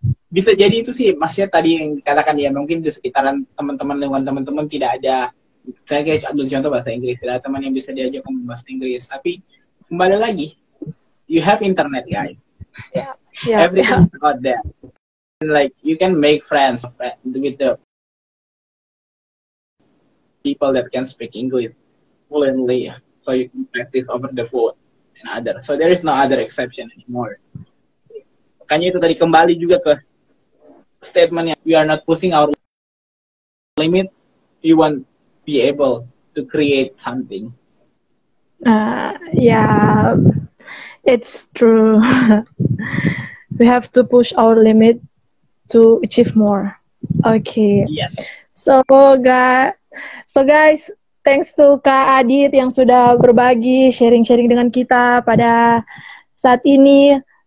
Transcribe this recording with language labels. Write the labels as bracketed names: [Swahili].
[Indonesian] Bisa jadi itu sih, maksudnya tadi yang dikatakan ya, mungkin di sekitaran teman-teman, lingkungan teman-teman tidak ada, saya kayak ambil contoh bahasa Inggris, tidak ada teman yang bisa diajak ngomong bahasa Inggris. Tapi kembali lagi, [English] you have internet guys, everything out there. Like you can make friends with the people that can speak English fluently, so you can practice over the phone and other. So there is no other exception anymore. [Indonesian] Makanya itu tadi kembali juga ke statementnya, [English] we are not pushing our limit, we won't be able to create something. Yeah, it's true. We have to push our limit to achieve more. Okay. Yes. So guys, thanks to [Indonesian] Kak Adit yang sudah berbagi sharing-sharing dengan kita pada saat ini.